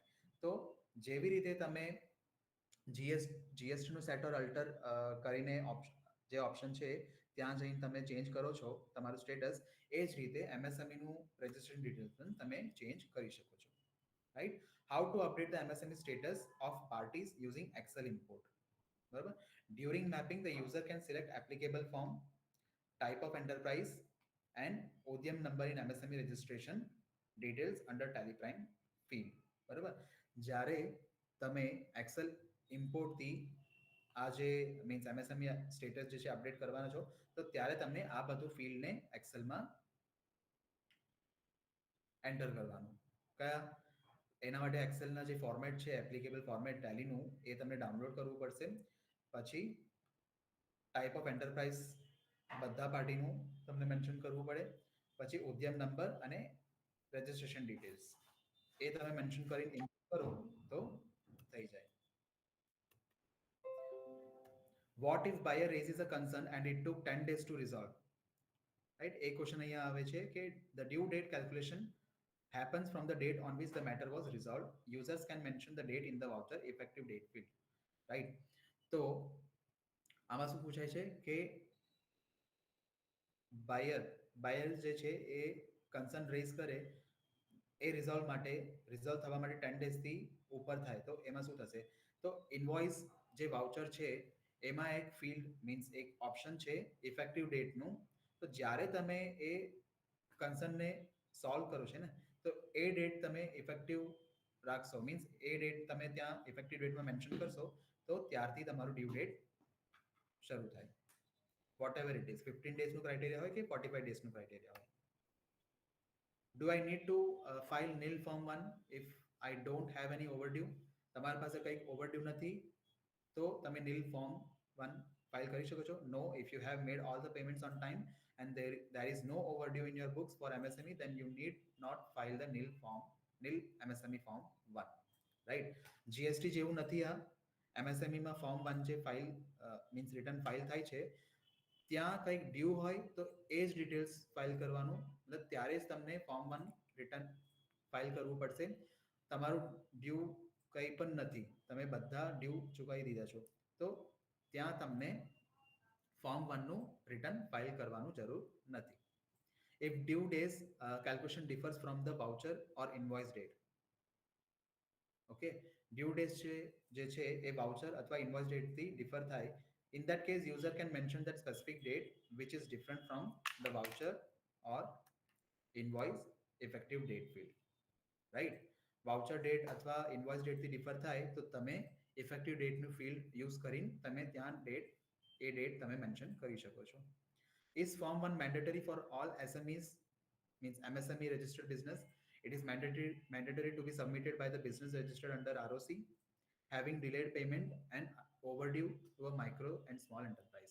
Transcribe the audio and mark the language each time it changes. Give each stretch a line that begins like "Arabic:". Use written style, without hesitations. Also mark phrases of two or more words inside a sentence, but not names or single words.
Gujarati: તો જેવી રીતે તમે જીએસટીનું
English: set or alter
Gujarati: કરીને જે ઓપ્શન છે ત્યાં જઈને તમે ચેન્જ કરો છો તમારું સ્ટેટસ, એ જ રીતે એમએસએમઈનું
English: registration details
Gujarati: પણ તમે ચેન્જ કરી શકો છો. રાઈટ?
English: how to update the MSME status of parties using excel import. બરાબર? during mapping the user can select applicable form, type of enterprise, and ODM number in MSME registration details under Tally Prime field.
Gujarati: બરાબર? જ્યારે તમે
English: excel importથી
Gujarati: આ જે મીન્સ
English: MSME status
Gujarati: જે છે અપડેટ કરવાના છો, તો ત્યારે તમને આ બધું ફિલ્ડને એક્સેલમાં એન્ટર કરવાનું. કયા? એના માટે એક્સેલના જે ફોર્મેટ છે
English: applicable format
Gujarati: ટેલીનું, એ તમને ડાઉનલોડ કરવું પડશે. પછી
English: type of enterprise
Gujarati: બધા પાર્ટીનું તમને મેન્શન કરવું પડે. પછી ઉદ્યમ નંબર અને
English: registration details
Gujarati: એ તમે મેન્શન કરીને ઇનપુટ કરો તો થઈ જાય.
English: what if buyer raises a concern and it took 10 days to resolve? રાઈટ?
Gujarati: એ ક્વેશ્ચન અહીંયા આવે છે કે
English: the due date calculation happens from the date on which the matter was resolved. Users can mention the date in the voucher effective date field. Right?
Gujarati: તો આમાં શું પૂછાય છે કે બાયર જે છે એ
English: concern raise
Gujarati: કરે, એ રિઝોલ્વ થવા માટે 10 ડેઝથી ઉપર થાય તો એમાં શું થશે? તો ઇનવોઇસ જે વાઉચર છે એમાં એક ફિલ્ડ મીન્સ એક ઓપ્શન છે
English: effective dateનું.
Gujarati: તો જ્યારે તમે એ કન્સર્નને સોલ્વ કરો છે ને, તો એ ડેટ તમે ઇફેક્ટિવ રાખશો, મીન્સ એ ડેટ તમે ત્યાં
English: effective dateમાં
Gujarati: મેન્શન કરશો, તો ત્યારથી તમારું ડ્યુ ડેટ શરૂ થાય.
English: whatever it is,
Gujarati: 15 ડેઝનું ક્રાઇટેરિયા હોય કે 45 ડેઝનું ક્રાઇટેરિયા હોય.
English: Do I need to file nil form 1 if I don't have any overdue?
Gujarati: તમારી પાસે કંઈક overdue નથી તો તમે
English: nil form 1
Gujarati: ફાઇલ કરી શકો છો.
English: No, if you have made all the payments on time and there is no overdue in your books for MSME, then you need not file the nil MSME form 1.
Gujarati: રાઈટ? જીએસટી જેવું નથી આ. એમએસએમઈમાં ફોર્મ 1 જે ફાઇલ મીન્સ
English: return file
Gujarati: થાય છે, ત્યાં કંઈક ડ્યુ હોય તો એ જ ડિટેલ્સ ફાઇલ કરવાનું, એટલે ત્યારે જ તમને ફોર્મ 1 રિટર્ન ફાઇલ કરવું પડશે. તમારું ડ્યુ કંઈ પણ નથી, તમે બધા ડ્યુ ચૂકવી દીધા છો, તો ત્યાં તમને ફોર્મ 1 નું રિટર્ન ફાઇલ કરવાનું જરૂર નથી.
English: If due days calculation differs from the voucher or invoice date.
Gujarati: ઓકે, ડ્યુ ડેટ જે છે એ વાઉચર અથવા
English: invoice dateથી
Gujarati: ડિફર થાય.
English: In that case, user can mention that specific date which is different from the voucher or invoice effective date field. Right? voucher date
Gujarati: અથવા
English: invoice dateથી
Gujarati: ડિફર થાય તો તમે
English: effective dateનું
Gujarati: ફિલ્ડ યુઝ કરીને તમે ત્યાં ડેટ તમે મેન્શન કરી શકો છો.
English: Is Form 1 mandatory for all SMEs, means MSME registered business? It is mandatory to be submitted by the business registered under ROC, having delayed payment and overdue to a micro and small enterprise.